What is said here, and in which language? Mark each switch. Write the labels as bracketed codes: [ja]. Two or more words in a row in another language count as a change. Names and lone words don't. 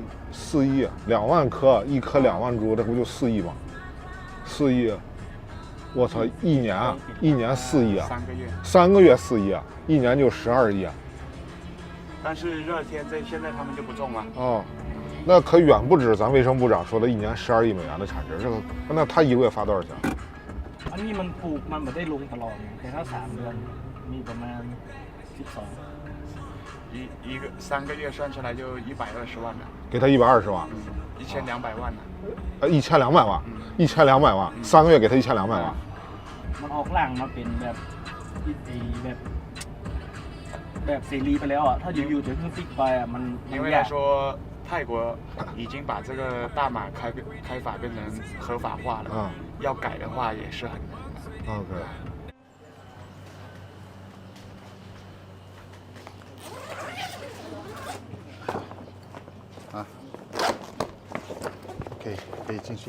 [zh] 4 亿，2万棵，一棵2万铢，这不就4亿吗？4亿，我操，一年4亿啊！3个月4亿啊，一年就12亿啊！但是热天现在他们就不种了。哦，那可远不止咱卫生部长说的一年12亿美元的产值。这个，那他一个月发多少钱？ [th] อันนี้มันปลูกมันไม่ได้ลงตลอดแต่ถ้า3เดือนมีประมาณ12。 [zh] 一个3个月算下来就120万了。给他120万。 1200万呢。 1200万，1200万，3个月给他1200万。 [th] มันออกหลังมาเป็นแบบเสรีไปแล้วอ่ะถ้าอยู่ๆจะเพิ่งฟิกไปอ่ะมัน [zh] 因为他说泰国已经把这个大麻开发变成合法化了，要改的话也是很难的。 OK。可以进去。